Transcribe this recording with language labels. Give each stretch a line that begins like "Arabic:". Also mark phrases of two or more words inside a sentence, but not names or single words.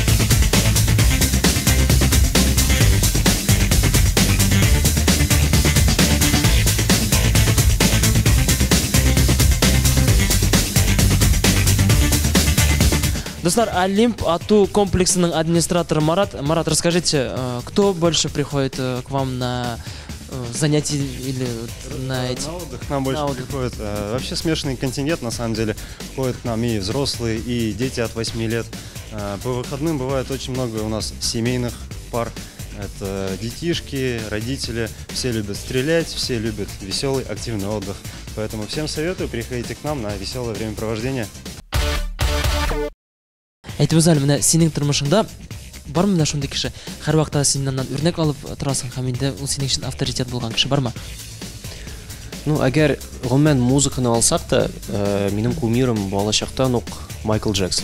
Tatar: Достар, Олимп ату комплексының администраторы Марат.
Russian: Марат, расскажите, кто больше приходит к вам на занятий или на эти? На отдых к нам больше приходят. Вообще смешанный контингент, на самом деле. Ходят к нам и взрослые, и дети от 8 лет. По выходным бывает очень много у нас семейных пар. Это детишки, родители. Все любят стрелять, все любят веселый, активный отдых. Поэтому всем советую, приходите к нам на веселое времяпровождение.
Tatar: Әйтеп үзәл, менә синең тормышыңда бармы менә шундый кеше? Һәр вакытта синнән үрнәк алып торасың һәм инде ул синең өчен авторитет булган кеше бармы? Ну, әгәр гомумән музыканы алсак та, минем кумирым балачактан ук Майкл Джексон.